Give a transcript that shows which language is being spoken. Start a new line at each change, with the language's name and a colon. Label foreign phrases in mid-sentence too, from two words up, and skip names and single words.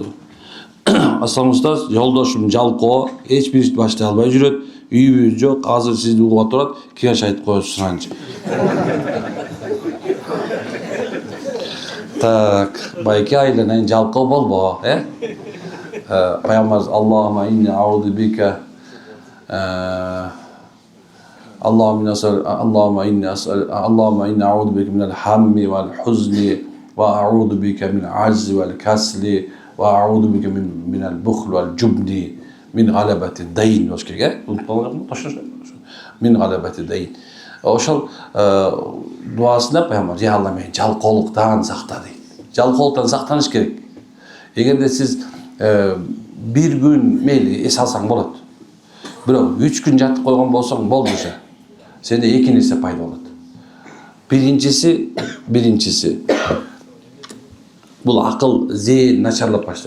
Kyrgyz: Ассаламыңыздар, жолдошум жалкоо, эч бир ишти баштай албай жүрөт. Үйүбүз жок, азыр сизди угуп отурат, кеңеш айтып коесузчу. Так, байке айланайын, жалкоо болбо, Пайгамбарыбыз
Arabic: اللهم إني أعوذ بك اللهم إني أعوذ بك من الهم والحزن وأعوذ بك من العجز والكسل وأعوذ بك من البخل والجبن من غلبة الدين. من غلبة الدين.
Kyrgyz: Ошол дуасында Пайгамбар, "Я Алла, мени жалкоолуктан сакта" дейт. Жалкоолуктан сактаныш керек. Эгерде сиз бир күн мейли эс алсаң болот. Бирок 3 күн жатып койгон болсоң болду уже. Сенде эки нерсе пайда болот. Биринчиси бул акыл зээн начарлап баштайт.